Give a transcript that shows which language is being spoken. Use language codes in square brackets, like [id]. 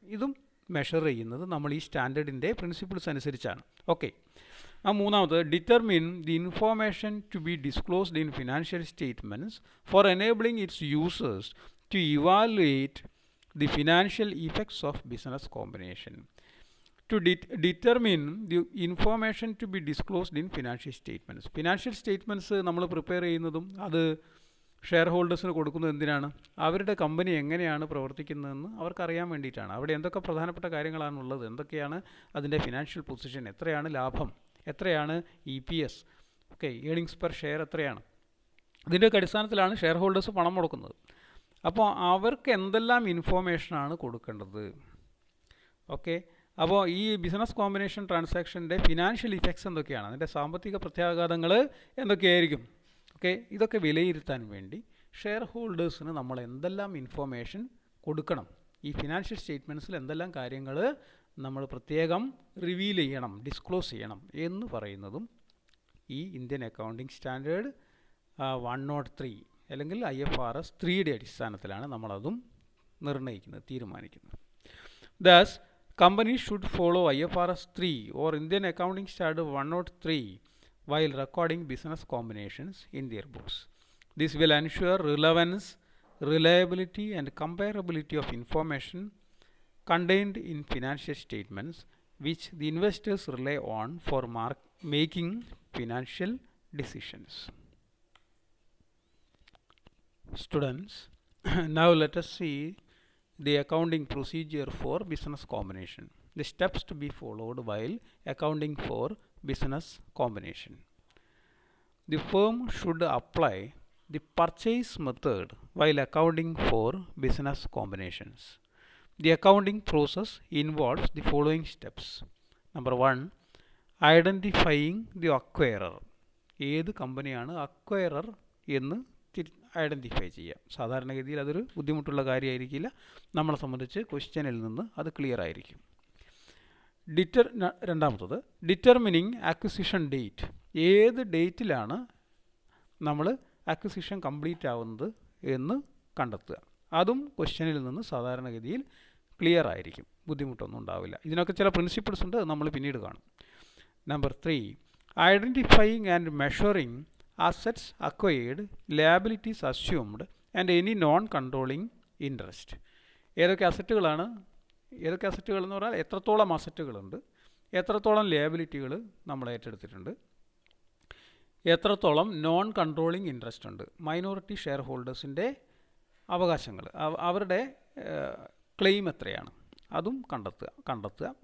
[ml] ഇതും മെഷർ ചെയ്യുന്നത് നമ്മൾ ഈ സ്റ്റാൻഡേർഡിൻ്റെ പ്രിൻസിപ്പിൾസ് അനുസരിച്ചാണ്. [en] okay, [ml] മൂന്നാമത് [en] Determine the information to be disclosed in financial statements for enabling its users to evaluate the financial effects of business combination. To determine the information to be disclosed in financial statements. [ml] Financial statements നമ്മൾ prepare ചെയ്യുന്നതും അത് share ഹോൾഡേഴ്സിന് കൊടുക്കുന്നത് എന്തിനാണ്? അവരുടെ company എങ്ങനെയാണ് പ്രവർത്തിക്കുന്നതെന്ന് അവർക്കറിയാൻ വേണ്ടിയിട്ടാണ്. അവിടെ എന്തൊക്കെ പ്രധാനപ്പെട്ട കാര്യങ്ങളാണുള്ളത്, എന്തൊക്കെയാണ് അതിൻ്റെ ഫിനാൻഷ്യൽ പൊസിഷൻ, എത്രയാണ് ലാഭം, എത്രയാണ് EPS, okay, earnings per share എത്രയാണ്, ഇതിൻ്റെയൊക്കെ അടിസ്ഥാനത്തിലാണ് ഷെയർ ഹോൾഡേഴ്സ് പണം മുടക്കുന്നത്. അപ്പോൾ അവർക്ക് എന്തെല്ലാം ഇൻഫോർമേഷനാണ് കൊടുക്കേണ്ടത്? ഓക്കെ, അപ്പോൾ ഈ ബിസിനസ് കോമ്പിനേഷൻ ട്രാൻസാക്ഷൻ്റെ ഫിനാൻഷ്യൽ ഇഫക്ട്സ് എന്തൊക്കെയാണ്, അതിൻ്റെ സാമ്പത്തിക പ്രത്യാഘാതങ്ങൾ എന്തൊക്കെയായിരിക്കും, ഓക്കെ, ഇതൊക്കെ വിലയിരുത്താൻ വേണ്ടി ഷെയർ ഹോൾഡേഴ്സിന് നമ്മൾ എന്തെല്ലാം ഇൻഫോർമേഷൻ കൊടുക്കണം, ഈ ഫിനാൻഷ്യൽ സ്റ്റേറ്റ്മെൻറ്റ്സിൽ എന്തെല്ലാം കാര്യങ്ങൾ നമ്മൾ പ്രത്യേകം റിവീൽ ചെയ്യണം, ഡിസ്ക്ലോസ് ചെയ്യണം എന്ന് പറയുന്നതും ഈ ഇന്ത്യൻ അക്കൗണ്ടിംഗ് സ്റ്റാൻഡേർഡ് 103 അല്ലെങ്കിൽ IFRS 3യുടെ അടിസ്ഥാനത്തിലാണ് നമ്മളതും നിർണ്ണയിക്കുന്നത്, തീരുമാനിക്കുന്നത്. [en] Thus, companies should follow IFRS 3 or Indian Accounting Standard 103 while recording business combinations in their books. This will ensure relevance, reliability and comparability of information contained in financial statements which the investors rely on for making financial decisions. Students, now let us see the accounting procedure for business combination. The steps to be followed while accounting for business combination. The firm should apply the purchase method while accounting for business combinations. The accounting process involves the following steps. Number 1, identifying the acquirer. [ml] ഏത് കമ്പനിയാണ് acquirer എന്ന് identify ചെയ്യാം. സാധാരണഗതിയിൽ അതൊരു ബുദ്ധിമുട്ടുള്ള കാര്യമായിരിക്കില്ല, നമ്മളെ സംബന്ധിച്ച് ക്വസ്റ്റ്യനിൽ നിന്ന് അത് ക്ലിയർ ആയിരിക്കും. രണ്ടാമത്തത് ഡിറ്റർമിനിങ് അക്വിസിഷൻ ഡേറ്റ്. ഏത് ഡേറ്റിലാണ് നമ്മൾ അക്വിസിഷൻ കംപ്ലീറ്റ് ആവുന്നത് എന്ന് കണ്ടെത്തുക. അതും ക്വസ്റ്റ്യനിൽ നിന്ന് സാധാരണഗതിയിൽ ക്ലിയർ ആയിരിക്കും, ബുദ്ധിമുട്ടൊന്നും ഉണ്ടാവില്ല. ഇതിനൊക്കെ ചില പ്രിൻസിപ്പിൾസ് ഉണ്ട്, അത് നമ്മൾ പിന്നീട് കാണും. [en] Number 3, identifying and measuring assets acquired, liabilities assumed and any non-controlling interest. [ml] ഏതൊക്കെ അസറ്റുകളാണ്, ഏതൊക്കെ അസറ്റുകൾ എന്ന് പറഞ്ഞാൽ എത്രത്തോളം അസറ്റുകളുണ്ട്, എത്രത്തോളം ലിയബിലിറ്റികൾ നമ്മൾ ഏറ്റെടുത്തിട്ടുണ്ട്, എത്രത്തോളം നോൺ കൺട്രോളിങ് ഇൻട്രസ്റ്റ് ഉണ്ട്, മൈനോറിറ്റി ഷെയർ ഹോൾഡേഴ്സിൻ്റെ അവകാശങ്ങൾ, അവരുടെ ക്ലെയിം എത്രയാണ്, അതും കണ്ടെത്തുക.